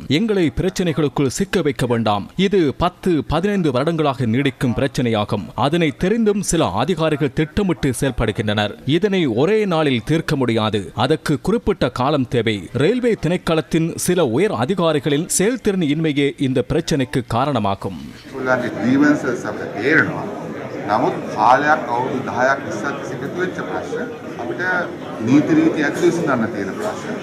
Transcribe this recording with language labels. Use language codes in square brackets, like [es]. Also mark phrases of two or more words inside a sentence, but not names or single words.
[ta] எங்களை பிரச்சனைகளுக்குள் சிக்க வைக்க வேண்டாம். இது 10-15 வருடங்களாக நீடிக்கும் பிரச்சனையாகும். அதனை தெரிந்தும் சில அதிகாரிகள் திட்டமிட்டு செயல்படுகின்றனர். இதனை ஒரே நாளில் தீர்க்க முடியாது. அதற்கு குறிப்பிட்ட காலம் தேவை. ரயில்வே திணைக்களத்தின் சில உயர் அதிகாரிகளின் செயல்திறன் இன்மையே இந்த பிரச்சனைக்கு காரணமாகும். [si] නමුත් කාලයක් අවුරුදු 10ක් ඉස්සත් එකතු වෙච්ච ප්‍රශ්න අපිට නීති රීති ඇතුළේ විසඳන්න තියෙන ප්‍රශ්න